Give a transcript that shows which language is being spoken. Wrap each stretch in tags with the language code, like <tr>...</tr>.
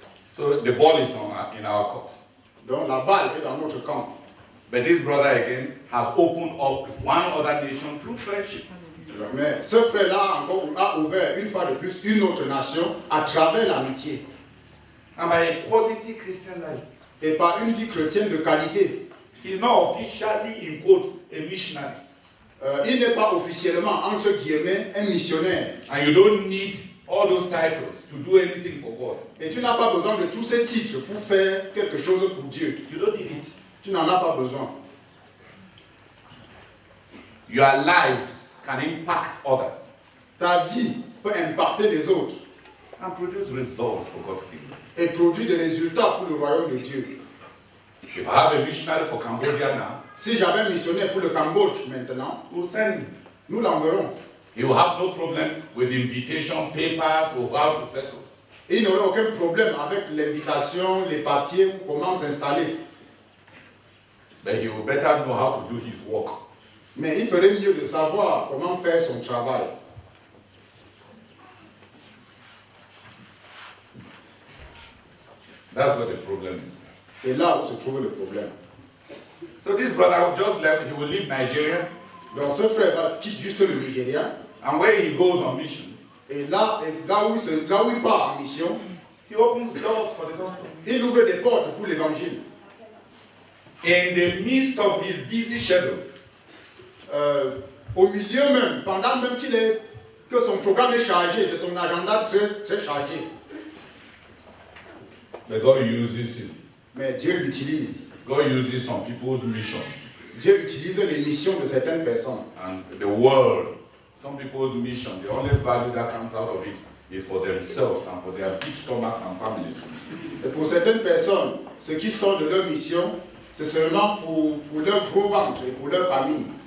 <en>So the ball is in our court.</en> <fr>Donc la balle est dans notre camp.</fr> <en>But this brother again has opened up one other nation through friendship.</en> <fr>Mais ce frère-là encore a ouvert une fois de plus une autre nation à travers l'amitié.</fr> <en>And by a quality Christian life.</en> <fr>Et par une vie chrétienne de qualité.</fr> <en>He's not officially, in quotes, a missionary.</en> <fr>Il n'est pas officiellement, entre guillemets, un missionnaire.</fr> <en>And you don't need all those titles to do anything for God.</en> <fr>Et tu n'as pas besoin de tous ces titres pour faire quelque chose pour Dieu.</fr> <en>You don't need it.</en> <fr>Tu n'en as pas besoin.</fr> <en>Your life can impact others.</en> <fr>Ta vie peut impacter les autres.</fr> <en>And produce results for God's kingdom.</en> <fr>Et produire des résultats pour le royaume de Dieu.</fr> <en>If I have a missionary for Cambodia now,</en> <fr>Si j'avais un missionnaire pour le Cambodge maintenant,</fr> <en>we'll send him.</en> <fr>nous l'enverrons.</fr> <en>He will have no problem with invitation papers or how to settle.</en> <fr>Il n'aurait aucun problème avec l'invitation, les papiers ou comment s'installer.</fr> <en>But he will better know how to do his work.</en> <fr>Mais il ferait mieux de savoir comment faire son travail.</fr> <en>That's what the problem is.</en> <fr>C'est là où se trouve le problème.</fr> <en>So this brother will just left, he will leave Nigeria,</en> <fr>Donc ce frère quitte juste le Nigeria.</fr> <en>and when he goes on mission,</en> <fr>Et là où il part en mission,</fr> <en>he opens doors for the gospel.</en> <fr>il ouvre des portes pour l'évangile.</fr> <en>In the midst of his busy schedule,</en> <fr>Au milieu même, pendant même que son programme est chargé, de son agenda très, très chargé.</fr> <en>but God uses him.</en> <fr>Mais Dieu l'utilise.</fr> <en>God uses some people's missions.</en> <fr>Dieu utilise les missions de certaines personnes.</fr> <en>And the world, some people's mission, the only value that comes out of it is for themselves and for their big stomachs and families.</en> <fr>Et pour certaines personnes, ce qui sort de leur mission, c'est seulement pour leur gros ventre et pour leur famille.</fr>